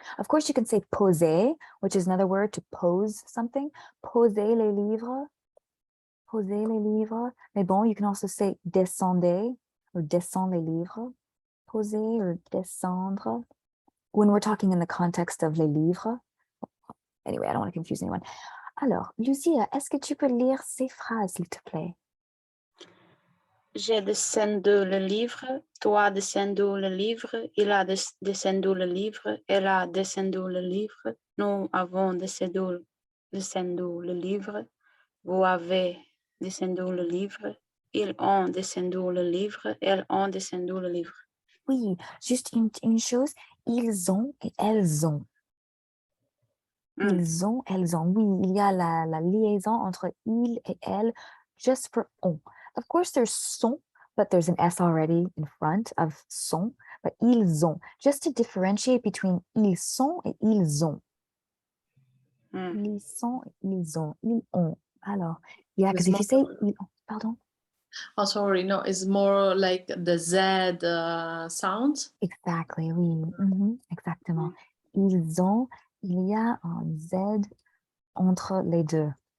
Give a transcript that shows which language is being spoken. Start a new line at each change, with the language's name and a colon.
English: Of course, you can say poser, which is another word to pose something.
French: Poser les livres. Poser les livres. Mais bon,
English: you can also say descender or descend les livres. Poser or descendre. When we're talking in the context of les livres. Anyway, I don't want to confuse anyone.
French: Alors, Lucia, est-ce que tu peux lire ces phrases, s'il te plaît? J'ai descendu le livre, toi descendu le livre, il a descendu le livre, elle a descendu le livre, nous avons descendu le livre, vous avez descendu le livre, ils ont descendu le livre, elles ont descendu le livre. Oui, juste une chose, ils ont et elles ont. Ils ont, elles ont. Oui, il y a la liaison entre il et elle,
English: just for on. Of course, there's son, but there's an S already in front of son, but ils ont, just to differentiate between
French: ils sont et ils ont. Ils sont, ils ont, ils ont. Alors,
English: yeah, because if you say
French: ils ont, pardon?
English: Oh, sorry, no, it's more like the Z sound. Exactly,
French: oui, exactement. Ils ont, il y a un Z entre les deux.